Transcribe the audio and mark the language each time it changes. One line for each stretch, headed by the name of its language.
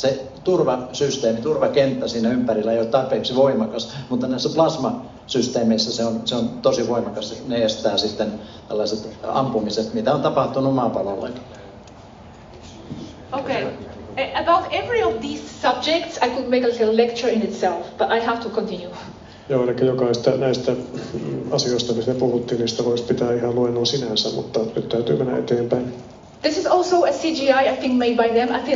Finnish: Se turvasysteemi, turvakenttä siinä ympärillä ei ole tarpeeksi voimakas, mutta näissä plasmasysteemeissä se on tosi voimakas. Ne estää sitten tällaiset ampumiset, mitä on tapahtunut maapallollakin.
English: Okay. About every of these subjects I could make a lecture in itself, but I have to continue.
Finnish: Joo, eli jokaista näistä asioista, mistä me puhuttiin, niistä voisi pitää ihan luennon sinänsä, mutta nyt täytyy mennä eteenpäin.
English: This is also a CGI, I think, made by them.